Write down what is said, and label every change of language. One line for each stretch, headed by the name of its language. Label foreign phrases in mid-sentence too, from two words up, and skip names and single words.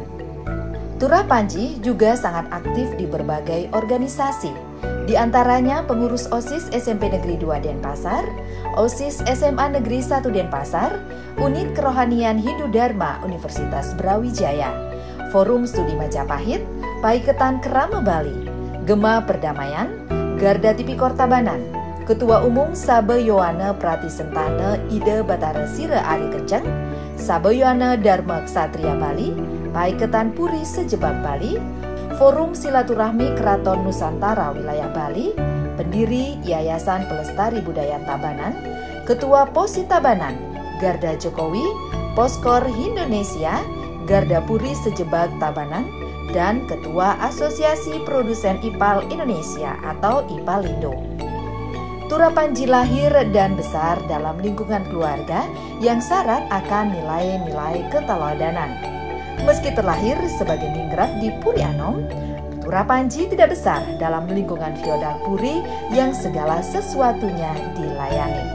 Indonesian: Turah Panji juga sangat aktif di berbagai organisasi, di antaranya pengurus OSIS SMP Negeri 2 Denpasar, OSIS SMA Negeri 1 Denpasar, Unit Kerohanian Hindu Dharma Universitas Brawijaya, Forum Studi Majapahit, Paiketan Kerama Bali, Gema Perdamaian, Garda Tipikor Tabanan, Ketua Umum Sabeyoana Pratisentana Ide Batara Sira Ari Kenceng, Sabeyoana Dharma Ksatria Bali, Paiketan Puri Sejebak Bali, Forum Silaturahmi Keraton Nusantara Wilayah Bali, pendiri Yayasan Pelestari Budaya Tabanan, Ketua POSI Tabanan, Garda Jokowi, Poskor Indonesia, Garda Puri Sejebak Tabanan, dan Ketua Asosiasi Produsen IPAL Indonesia atau IPALindo. Turah Panji lahir dan besar dalam lingkungan keluarga yang syarat akan nilai-nilai keteladanan. Meski terlahir sebagai ningrat di Puri Anom, Turah Panji tidak besar dalam lingkungan feodal Puri yang segala sesuatunya dilayani.